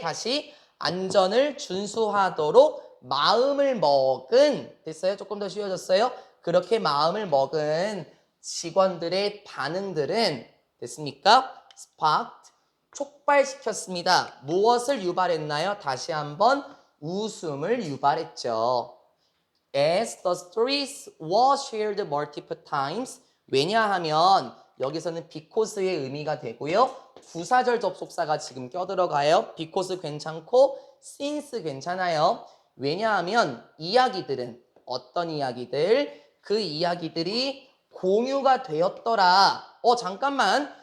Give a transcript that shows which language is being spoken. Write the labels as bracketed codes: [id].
[ko] 다시 안전을 준수하도록 마음을 먹은 됐어요? 조금 더 쉬워졌어요? 그렇게 마음을 먹은 직원들의 반응들은 됐습니까? sparked 촉발시켰습니다. 무엇을 유발했나요? 다시 한번 웃음을 유발했죠. [en] As the stories were shared multiple times. [ko] 왜냐하면 여기서는 because의 의미가 되고요. 부사절 접속사가 지금 껴들어가요. because 괜찮고 since 괜찮아요. 왜냐하면 이야기들은 어떤 이야기들? 그 이야기들이 공유가 되었더라. 잠깐만.